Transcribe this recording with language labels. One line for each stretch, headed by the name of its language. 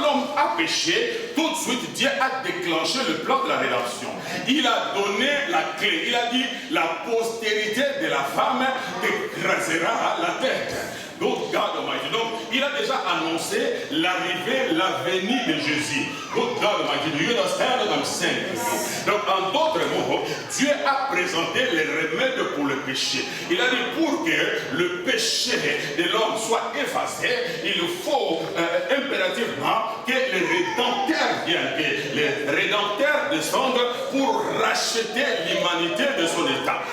French: l'homme a péché, tout de suite Dieu a déclenché le plan de la rédemption. Il a donné la clé. Il a dit, la postérité de la femme t'écrasera la tête. Donc,
English: God Almighty.
French: Donc, il a déjà annoncé l'arrivée, la venue de Jésus. Donc,
English: God Almighty, do you understand what I'm saying?
French: Donc, en d'autres mots, Dieu a présenté les remèdes pour le péché. Il a dit, pour que le péché de l'homme soit effacé, il faut impérativement que les rédempteurs viennent, que les rédempteurs descendent pour racheter l'humanité de son état.